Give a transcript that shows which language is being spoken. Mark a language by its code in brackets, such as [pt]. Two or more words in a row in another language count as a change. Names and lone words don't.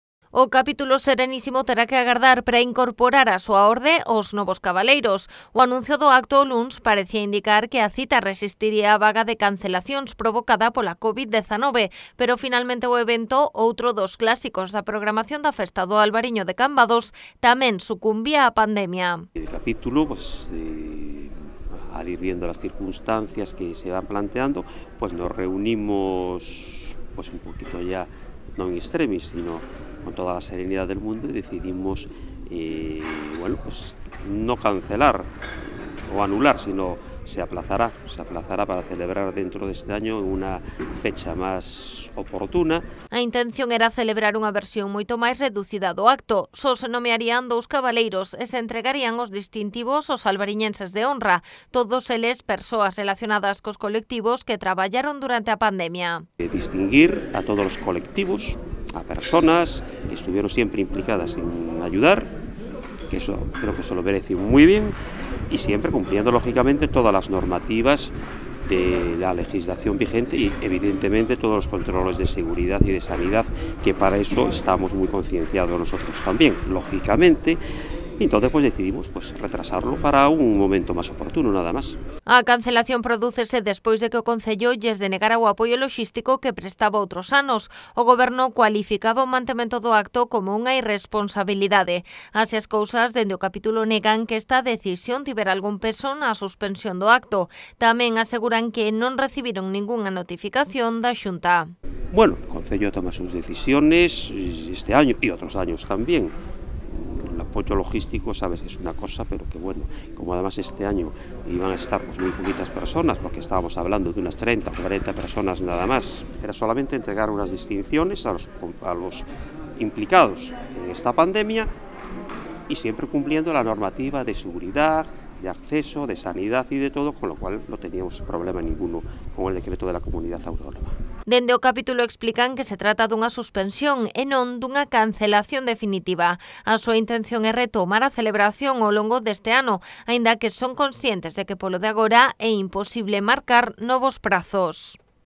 [gl] O capítulo Serenísimo terá que agardar para incorporar á súa orde os novos cabaleiros. O anuncio do acto o luns parecía indicar que a cita resistiría a vaga de cancelacións provocada pola COVID-19, pero finalmente o evento, outro dos clásicos da programación da festa do Albariño de Cambados, tamén sucumbía á pandemia. [es] El capítulo, al ir viendo las circunstancias que se van planteando, pues nos reunimos un poquito ya, no en extremis, sino con toda la serenidad del mundo, y decidimos no cancelar o anular, sino se aplazará para celebrar dentro de este año [gl] unha fecha máis oportuna. A intención era celebrar unha versión moito máis reducida do acto. Só se nomearían 2 cabaleiros e se entregarían os distintivos aos albariñenses de honra, todos eles persoas relacionadas cos colectivos que traballaron durante a pandemia. Distinguir a todos os colectivos, [es] a personas que estuvieron siempre implicadas en ayudar, que eso creo que se lo merece muy bien, y siempre cumpliendo lógicamente todas las normativas de la legislación vigente y evidentemente todos los controles de seguridad y de sanidad, que para eso estamos muy concienciados nosotros también, lógicamente. Y entonces decidimos retrasarlo para un momento [gl] máis oportuno, nada máis. A cancelación prodúcese despois de que o Concello lles denegara o apoio loxístico que prestaba outros anos. O Goberno cualificaba o mantemento do acto como unha irresponsabilidade. Así as cousas, dende o capítulo negan que esta decisión tivera algún peso na suspensión do acto. Tamén aseguran que non recibiron ningunha notificación da Xunta. [es] Bueno, o Concello toma sus decisiones este año y otros años también. El apoyo logístico, sabes que es una cosa, pero que bueno, como además este año iban a estar muy poquitas personas, porque estábamos hablando de unas 30 o 40 personas nada más, era solamente entregar unas distinciones a los implicados en esta pandemia y siempre cumpliendo la normativa de seguridad, de acceso, de sanidad y de todo, con lo cual no teníamos problema ninguno con el decreto de la Comunidad Autónoma. [gl] Dende o capítulo explican que se trata dunha suspensión e non dunha cancelación definitiva. A súa intención é retomar a celebración ao longo deste ano, aínda que son conscientes de que polo de agora é imposible marcar novos prazos.